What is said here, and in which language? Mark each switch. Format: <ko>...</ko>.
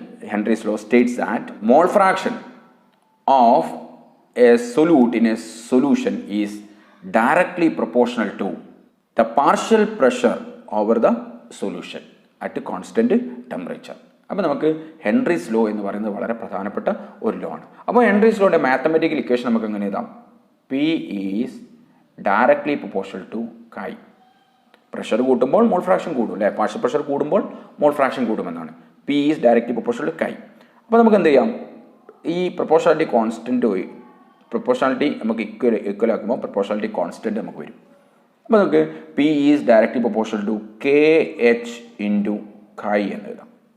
<en>Henry's law states that mole fraction of a solute in a solution is directly proportional to the partial pressure over the solution at a constant temperature.</en> <ml>അപ്പോൾ നമുക്ക് Henry's law എന്ന് പറയുന്നത് വളരെ പ്രധാനപ്പെട്ട ഒരു law ആണ്. അപ്പോൾ Henry's ലോയുടെ mathematical equation നമുക്ക് എങ്ങനെ എഴുതാം?</ml> <en>P is directly proportional to chi.</en> <ml>Pressure കൂട്ടുമ്പോൾ മോൾ ഫ്രാക്ഷൻ കൂടും അല്ലേ. പാർഷ്യൽ പ്രഷർ കൂടുമ്പോൾ mole fraction കൂടുമെന്നാണ്.</ml> <en>P is directly proportional to chi.</en> <ml>അപ്പോൾ നമുക്ക് എന്ത് ചെയ്യാം, ഈ പ്രൊപ്പോർഷണാലിറ്റി കോൺസ്റ്റൻറ്റ് പ്രൊപ്പോർഷണാലിറ്റി നമുക്ക് ഈക്വൽ ആക്കുമ്പോൾ പ്രൊപ്പോർഷണാലിറ്റി കോൺസ്റ്റൻറ്റ് നമുക്ക് വരും. അപ്പോൾ നമുക്ക്</ml> <en>P is directly proportional to K H into കൈ</en> <ml>എന്ന് എഴുതാം.</ml>